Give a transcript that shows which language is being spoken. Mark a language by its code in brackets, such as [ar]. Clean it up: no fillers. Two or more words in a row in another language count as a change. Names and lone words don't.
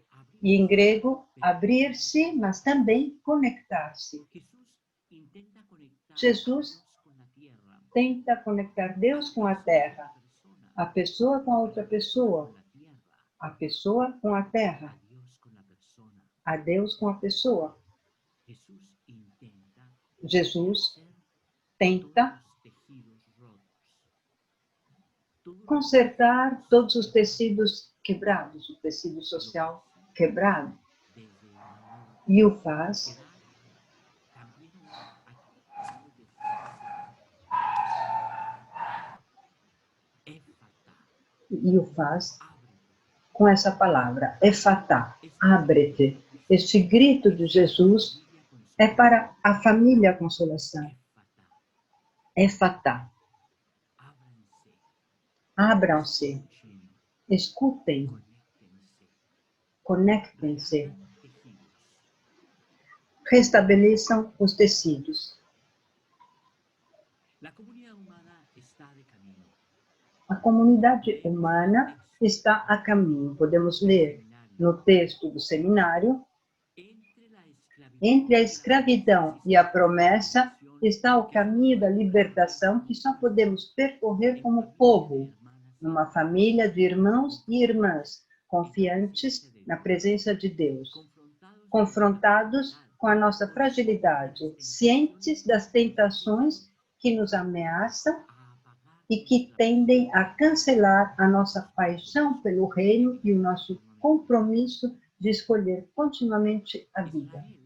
[pt] E em grego, abrir-se, mas também conectar-se. Jesus tenta conectar Deus com a terra, a pessoa com a outra pessoa, A pessoa com a terra, [es] a Dios con la persona. [pt] a Deus com a pessoa. [es] Jesús intenta [pt] Jesus [es] hacer [pt] tenta [es] todos los tejidos rotos. Todos los [pt] consertar todos os tecidos quebrados, o tecido social quebrado, [es] desde el amor. [pt] e o faz, [es] Quedar también aquello de felicidad. Éfata, [pt] e o faz [es] ábrete. [pt] com essa palavra, efatá, abre-te. Este grito de Jesus é para a família Consolação. [es] Éfata, [pt] Efatá, [es] ábranse, [pt] abram-se, [es] escuchen, [pt] escutem, conectem-se, conectem-se, [es] rehagan tejidos. [pt] restabeleçam os tecidos. [es] La comunidad humana está de camino. [pt] A comunidade humana está a caminho. Podemos ler no texto do seminário: entre a escravidão e a promessa está o caminho da libertação que só podemos percorrer como povo, numa família de irmãos e irmãs, confiantes na presença de Deus, confrontados com a nossa fragilidade, cientes das tentações que nos ameaçam e que tendem a cancelar a nossa paixão pelo reino e o nosso compromisso de escolher continuamente a vida.